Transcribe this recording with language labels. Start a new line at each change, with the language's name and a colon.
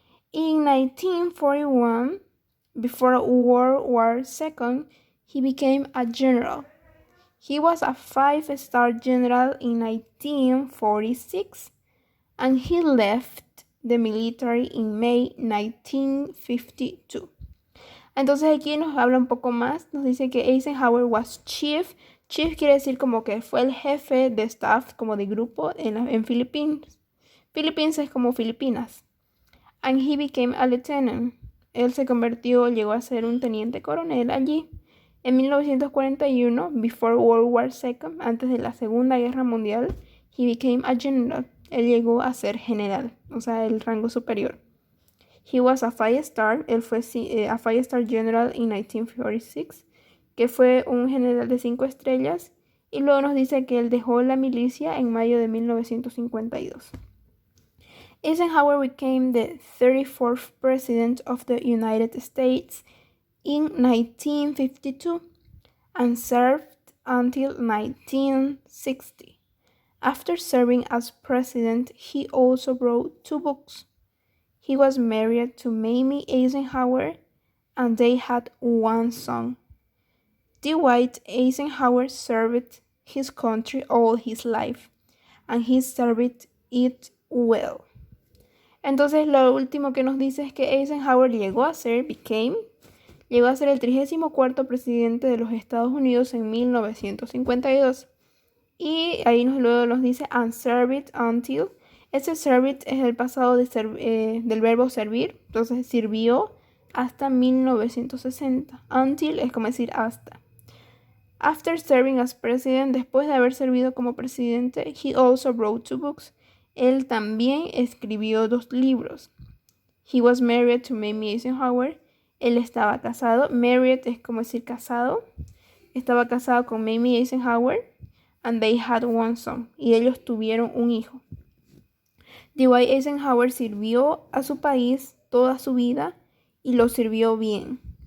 English: In 1941, before World War II, he became a general. He was a 5-star general in 1946 and he left the military in May 1952.
Spanish: Entonces aquí nos habla un poco más, nos dice que Eisenhower
English: was chief.
Spanish: Chief quiere decir como que fue el jefe de staff, como de grupo en Philippines. Philippines es como Filipinas.
English: And he became a lieutenant.
Spanish: Él se convirtió, llegó a ser un teniente coronel allí. En 1941,
English: before World War II,
Spanish: antes de la Segunda Guerra Mundial,
English: he became a general.
Spanish: Él llegó a ser general, o sea, el rango superior.
English: He was a 5-star,
Spanish: él fue
English: a 5-star general in 1946,
Spanish: que fue un general de 5 estrellas, y luego nos dice que él dejó la milicia en mayo de 1952.
English: Eisenhower became the 34th President of the United States in 1952 and served until 1960. After serving as president, he also wrote 2 books. He was married to Mamie Eisenhower, and they had 1 son. Dwight Eisenhower served his country all his life, and he served it well.
Spanish: Entonces lo último que nos dice es que Eisenhower llegó a ser el 34º presidente de los Estados Unidos en 1952. Y ahí luego nos dice
English: and served until.
Spanish: Ese served es el pasado del verbo servir, entonces sirvió hasta 1960. Until es como decir hasta.
English: After serving as president,
Spanish: después de haber servido como presidente,
English: he also wrote 2 books.
Spanish: Él también escribió 2 libros.
English: He was married to Mamie Eisenhower.
Spanish: Él estaba casado. Married es como decir casado. Estaba casado con Mamie Eisenhower.
English: And they had 1 son.
Spanish: Y ellos tuvieron un hijo. Dwight Eisenhower sirvió a su país toda su vida y lo sirvió bien.